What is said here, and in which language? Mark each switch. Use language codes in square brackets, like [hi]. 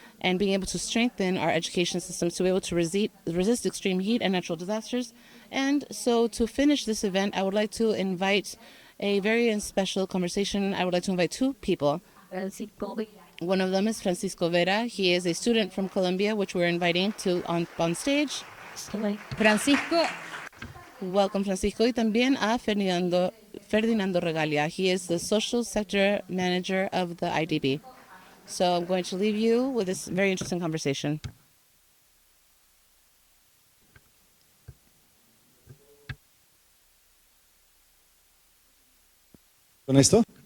[en] and being able to strengthen our education systems to be able to resist extreme heat and natural disasters. And so to finish this event, I would like to invite a very special conversation. I would like to invite two people. One of them is Francisco Vera. He is a student from Colombia, which we're inviting to on stage. Francisco. Welcome, Francisco. [es] Y también a Ferdinando Regalia. [en] He is the social sector manager of the IDB. So I'm going to leave you with this very interesting conversation. [es] ¿Con esto?